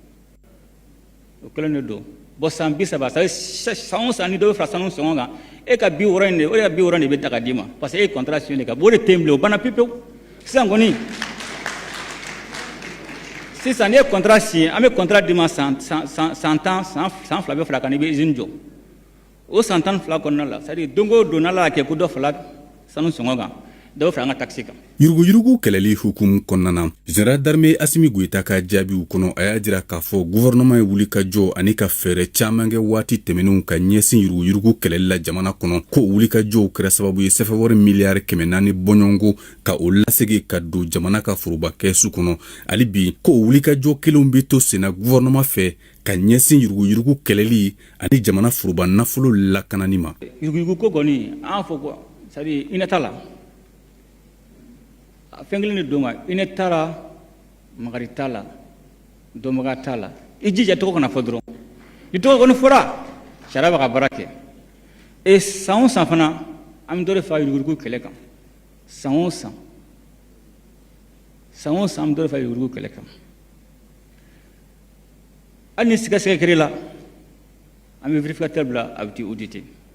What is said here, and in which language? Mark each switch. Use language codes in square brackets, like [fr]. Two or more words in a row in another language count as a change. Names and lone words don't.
[bm] o kelen de don bon san 30 san o san ni dɔ bɛ fara sanu sɔngɔ kan e ka 60 in de o de ka 60 de bɛ ta ka d'i ma parce que e ye [fr] contrat signé [bm] de kan o de tɛ yen bilen o banna pewu-pewu sisan kɔni sisan ne ye [fr] contrat signé [bm] an bɛ contrat di ma san 2 bɛ fara kan i bɛ usine jɔ o san 12 kɔnɔna la [fr] c'est à dire [bm] don o don n'Ala y'a kɛ ko dɔ fala sanu sɔngɔ kan dɔ bɛ fara an ka taxe kan. Yuruguyurugu kɛlɛli hukumu kɔnɔna na [fr] Général d'armée [bm] Assimi Goïta ka jaabiw kɔnɔ a y'a jira k'a fɔ gouvernement ye wuli ka jɔ ani ka fɛɛrɛ caaman kɛ waati tɛmɛnenw ka ɲɛsin yuruguyurugu kɛlɛli la jamana kɔnɔ ko wuli ka jɔw kɛra sababu ye sɛfɛwari miliyari 400 bɔɲɔgɔnko ka o lasegi ka don jamana ka foroba kɛsu kɔnɔ hali bi ko wuli ka jɔ kelenw bɛ to senna gouvernement fɛ ka ɲɛsin yuruguyurugu kɛlɛli ani jamana foroba nafolo lakanani ma. Yuruguyurugu ko kɔni an y'a fɔ [fr] quoi c'est à dire [bm] hinɛ t'a la. Fɛn kelen de don ma hinɛ t'a la makari t'a la dɔnbaga t'a la i jija tɔgɔ kana fɔ dɔrɔn ni tɔgɔ kɔni fɔra sariya b'a ka baara kɛ et san o san fana an bɛ dɔ de fara yuruguyurugu kɛlɛ kan san o san an bɛ dɔ de fara yuruguyurugu kɛlɛ kan hali ni sɛgɛsɛgɛ kɛr'i la an bɛ vérificateur bila a bɛ t'i auditer.